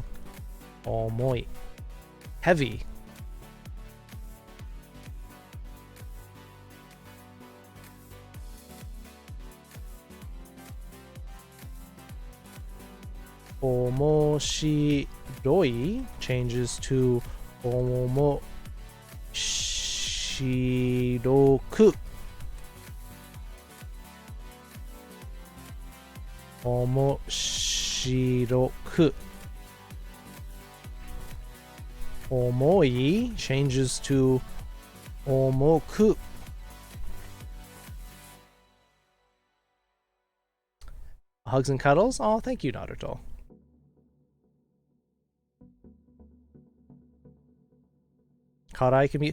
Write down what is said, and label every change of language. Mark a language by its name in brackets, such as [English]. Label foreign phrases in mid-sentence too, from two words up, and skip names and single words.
[English] Omoi. Heavy. Omoshiroi changes to omoshiroku. Omoshiroku. Omoi changes to omoku. Hugs and cuddles? Oh, thank you, Naruto. Karai can be.